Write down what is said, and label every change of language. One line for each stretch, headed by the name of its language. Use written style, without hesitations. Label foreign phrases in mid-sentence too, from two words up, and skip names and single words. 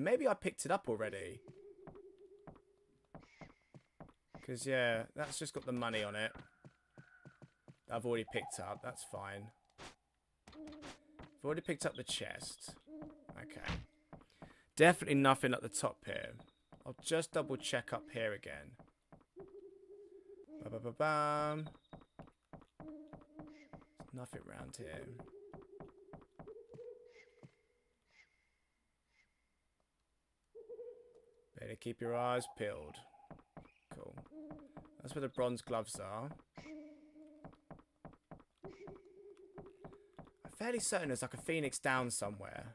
English: Maybe I picked it up already. Because, yeah, that's just got the money on it. I've already picked up. That's fine. I've already picked up the chest. Okay. Definitely nothing at the top here. I'll just double check up here again. Ba-ba-ba-bam. There's nothing around here. Better keep your eyes peeled. Cool. That's where the bronze gloves are. I'm fairly certain there's like a phoenix down somewhere.